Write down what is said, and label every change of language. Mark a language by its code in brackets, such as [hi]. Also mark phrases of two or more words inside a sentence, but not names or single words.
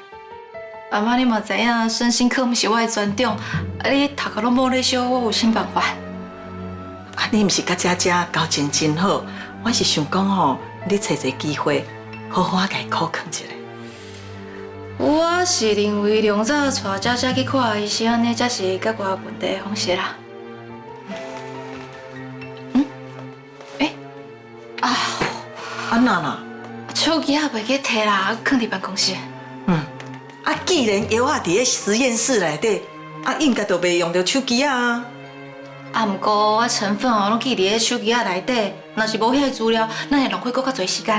[nan] 阿妈，你嘛知影，身心科毋是我的专长，啊，你头壳拢无咧烧，我有想办法。啊，你毋是甲姐姐交情真好，我是想讲吼，你找一个机会，好好甲伊考劝一下。我是认为量早带姐姐去看医生，安尼才是解决问题的方式啦。安那啦？手机也袂记摕啦，放伫办公室。啊，既然药仔伫咧实验室内底，啊，应该就袂用到手机啊。啊，毋过我成分哦，拢记伫咧手机仔内底，若是无遐资料，咱会浪费搁较侪时间。